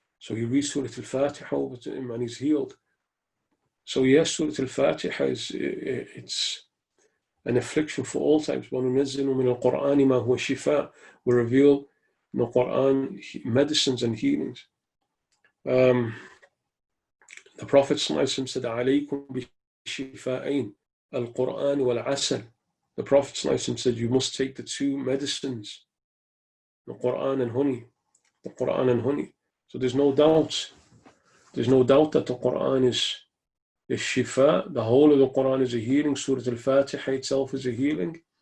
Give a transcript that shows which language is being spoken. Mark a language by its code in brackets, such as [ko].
[en] So he reads Surah Al-Fatiha over to him and he's healed. So yes, Surah Al-Fatiha it's an affliction for all types. [ar] وَنُنَزِّلُ مِنَ الْقُرْآنِ مَا هُوَ شِفَاءٌ. [en] We reveal in the Quran medicines and healings. The Prophet said, [ar] عَلَيْكُمْ بِشِفَاءَيْن الْقُرْآنِ وَالْعَسَلِ. [en] The Prophet said, you must take the two medicines, the Quran and honey. The Quran and honey. So there's no doubt that the Quran is shifa. The whole of the Quran is a healing. Surah Al-Fatiha itself is a healing.